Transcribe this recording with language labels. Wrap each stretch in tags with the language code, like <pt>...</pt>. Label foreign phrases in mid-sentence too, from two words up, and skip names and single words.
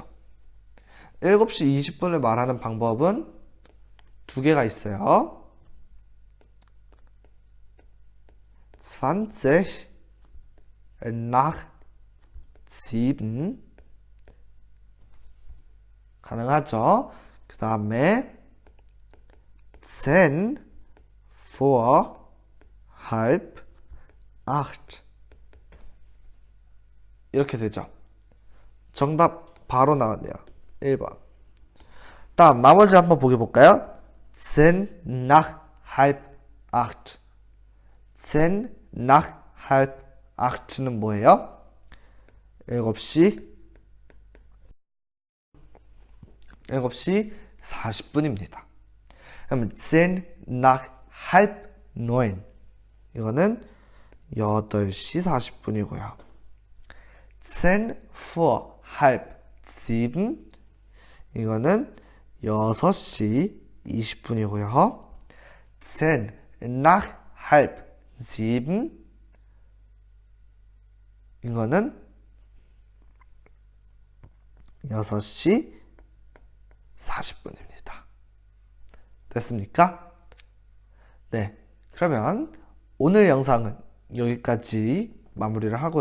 <ko>7시 20분을 말하는 방법은 2개가 있어요.</ko> <de>20 nach 7 가능하죠. 그 다음에 10 vor halb acht.</de> <ko>이렇게 되죠. 정답 바로 나왔네요. 1번. 다음 나머지 한번 보게 볼까요?</ko> <de>10 nach halb acht. 10 nach halb acht</de> <ko>는 뭐예요? 7시 40분입니다.</ko> <de>그러면 10 nach halb neun.</de> <ko>이거는 8시 40분이고요.</ko> <de>10 vor halb sieben.</de> <ko>이거는 6시 20분이고요.</ko> <de>10 nach halb sieben.</de> <ko>이거는 6시 40분입니다. 됐습니까? 네. 그러면 오늘 영상은 여기까지 마무리를 하고요.</ko>